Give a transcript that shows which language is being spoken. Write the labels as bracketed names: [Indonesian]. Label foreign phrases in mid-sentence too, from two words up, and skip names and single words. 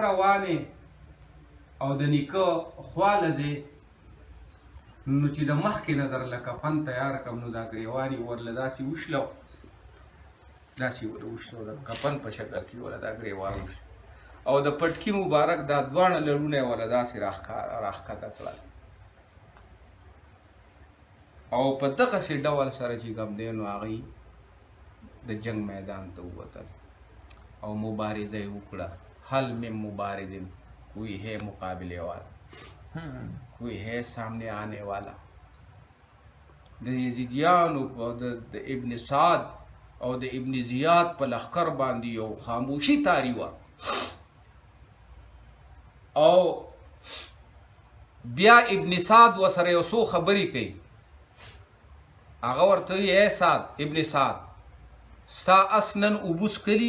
[Pashto] روانې او د نیکه خواله دی نو چې د مخکې نه در له کفن تیار کړم نو دا ګریوان یې ورله داسې وشلو داسې ورله وشلو د کفن په شکل کې ورله دا ګریوان وشلو او د پټکي مبارک دا دواړه لړونه یې ورله داسې راښکته کړل او په دغسې ډول سره چې کوم دی نو هغوی د جنگ میدان ته ووتل او مبارزه یې وکړه. [Urdu] حل میں مبارزن کوئی ہے مقابلے والا کوئی ہے سامنے آنے والا [Pashto] د یزیدیانو او د ابن سعد او د ابن زیاد په لښکر باندې یو خاموشي تاری وه او بیا ابن سعد ورسره یو څو خبرې کوي هغه ورته وایي ای سعد ابن سعد ستا اصلا اوبه څکلي